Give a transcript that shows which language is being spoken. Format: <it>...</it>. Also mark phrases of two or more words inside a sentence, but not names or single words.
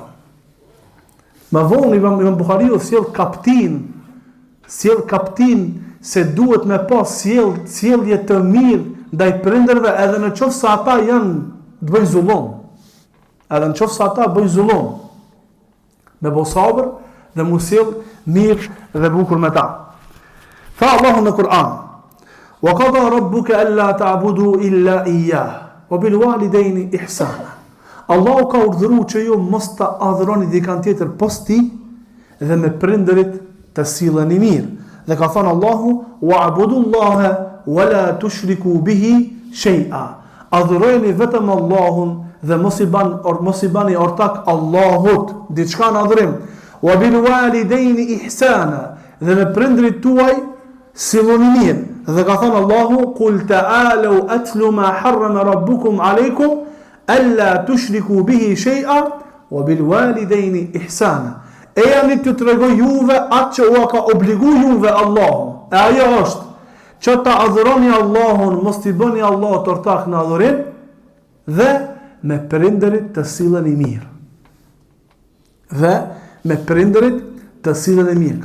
<sq>Më vonë Imam Buhariu sjell kaptin se duhet me pas sjellje të mirë ndaj prindërve edhe në qoftë se ata janë të bëjnë zullum. Edhe në qoftë se ata bëjnë zullum. Me bë sabër dhe mu sjell mirë dhe bukur me ta. Tha Allahu në Kur'an:</sq> <ar>"وقضى ربك ألا تعبدوا إلا إياه وبالوالدين إحسانا."</ar> <sq>Allahu ka urdhëruar që ju mos ta adhuroni dikant tjetër pos ti dhe me prindërit të silleni mirë. Dhe ka thënë Allahu:</sq> <ar>"واعبدوا الله ولا تشركوا به شيئا."</ar> <sq>Adhurojeni vetëm Allahun dhe mos i bani ortak Allahut diçka në adhurim.</sq> <ar>"وبالوالدين إحسانا."</ar> <sq>Dhe me prindërit tuaj silloni mirë. Dhe ka thënë Allahu:</sq> <ar>"قل تعالوا أتل ما حرم ربكم عليكم ألا تشركوا به شيئا وبالوالدين إحسانا."</ar> <sq>E janë të tregoj juve atë që ua ka obligu juve Allahu. E ajo është që ta adhuroni Allahun, mos t'i bëni Allahut ortak në adhurim dhe me prindërit të silleni mirë. Dhe me prindërit të silleni mirë.</sq>